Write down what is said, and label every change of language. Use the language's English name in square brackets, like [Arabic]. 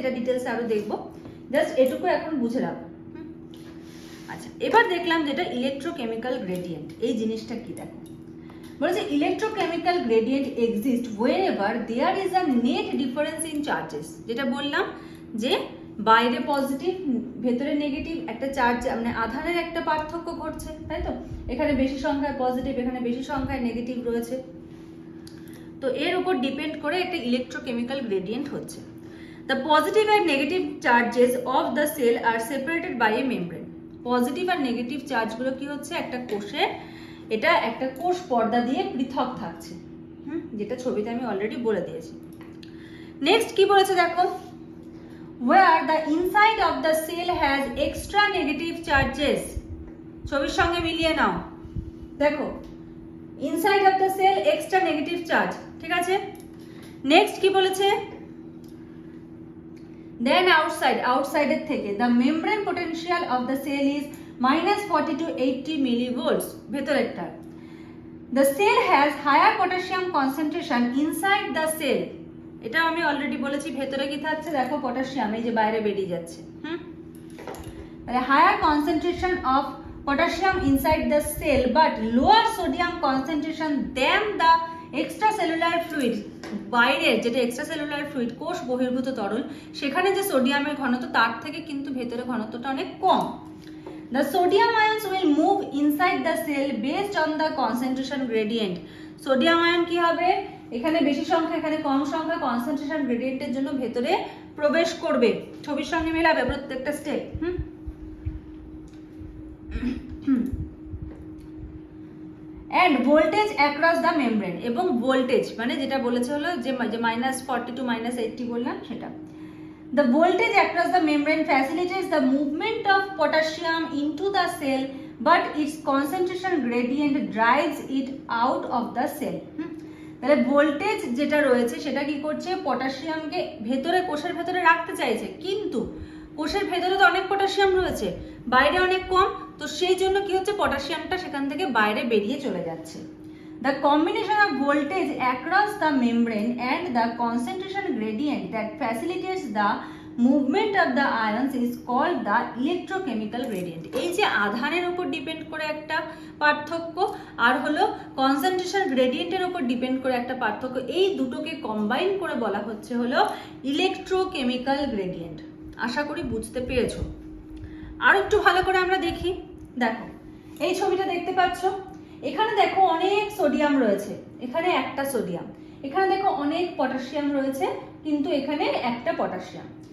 [Bangla] এটা ডিটেলসে আরো দেখবো, জাস্ট এটুকু এখন বুঝে রাখো। আচ্ছা, এবার দেখলাম যেটা ইলেকট্রোকেমিক্যাল গ্রেডিয়েন্ট, এই জিনিসটা কি দেখো বলেছে electrochemical gradient exist [English] whenever there is a net difference in charges। [Bangla] যেটা বললাম যে বাইরে পজিটিভ ভেতরে নেগেটিভ একটা চার্জ মানে আধানের একটা পার্থক্য ঘটছে, তাই তো? এখানে বেশি সংখ্যায় পজিটিভ, এখানে বেশি সংখ্যায় নেগেটিভ রয়েছে, তো এর উপর ডিপেন্ড করে একটা ইলেকট্রোকেমিক্যাল গ্রেডিয়েন্ট হচ্ছে। [English] The positive and negative charges of the cell are separated by a membrane। [Bangla] Positive আর negative চার্জগুলো কি হচ্ছে? একটা কোষে এটা একটা কোষ পর্দা দিয়ে পৃথক থাকছে, যেটা ছবিতে আমি অলরেডি বলে দিয়েছি। নেক্সট কি বলেছে দেখো, [English] where the inside of the cell has extra negative charges। [Bangla] ছবির সঙ্গে মিলিয়ে নাও, দেখো inside of the sell extra negative charge, ঠিক আছে? [English] next কি বলেছে, then আউটসাইডের থেকে the membrane potential of the cell is -40 to 80 millivolts [Bangla] ভেতরেরটা। [English] The cell has higher potassium concentration inside the cell. [Bangla] এটা আমি অলরেডি বলেছি, ভেতরে কি থাকছে দেখো পটাশিয়াম, এই যে বাইরে বেরিয়ে যাচ্ছে। তাহলে [English] Higher concentration of potassium inside the cell but lower sodium concentration than the extracellular fluid। [Bangla] বাইরের যেটা এক্সট্রাসেলুলার ফ্লুইড কোষ বহির্ভূত তরল, সেখানে যে সোডিয়ামের ঘনত্ব তার থেকে কিন্তু ভেতরে ঘনত্বটা অনেক কম। [English] The sodium ions will move inside the cell based on the concentration gradient। [Bangla] Sodium ion কি হবে? এখানে বেশি সংখ্যা এখানে কম সংখ্যা, কনসেন্ট্রেশন গ্রেডিয়েন্টের জন্য ভেতরে প্রবেশ করবে। ছবির সঙ্গে মেলাবে প্রত্যেকটা step. [English] and voltage across the membrane, [Bangla] এবং ভোল্টেজ মানে যেটা বলেছে হলো যে -40 to -80 বললাম সেটা। [English] The voltage across the membrane facilitates the movement of potassium into the cell but its concentration gradient drives it out of the cell। [Bangla] তাহলে voltage যেটা রয়েছে সেটা কি করছে? পটাশিয়ামকে ভেতরে কোষের ভেতরে রাখতে চাইছে, কিন্তু কোষের ভেতরে তো অনেক পটাশিয়াম রয়েছে, বাইরে অনেক কম, তো সেই জন্য কি হচ্ছে? পটাশিয়ামটা সেখান থেকে বাইরে বেরিয়ে চলে যাচ্ছে। [English] The combination of voltage across the membrane and the concentration gradient that facilitates the movement of the ions is called the electrochemical gradient। [Bangla] এই যে আধানের উপর ডিপেন্ড করে একটা পার্থক্য আর হলো কনসেন্ট্রেশন গ্রেডিয়েন্টের উপর ডিপেন্ড করে একটা পার্থক্য, এই দুটোকে কম্বাইন করে বলা হচ্ছে হলো ইলেকট্রোকেমিক্যাল গ্রেডিয়েন্ট। আশা করি বুঝতে পেরেছো। আর একটু ভালো করে আমরা দেখি, দেখো এই ছবিটা দেখতে পাচ্ছ, এখানে দেখো অনেক সোডিয়াম রয়েছে, এখানে একটা সোডিয়াম, এখানে দেখো অনেক পটাশিয়াম রয়েছে, কিন্তু এখানে একটা পটাশিয়াম।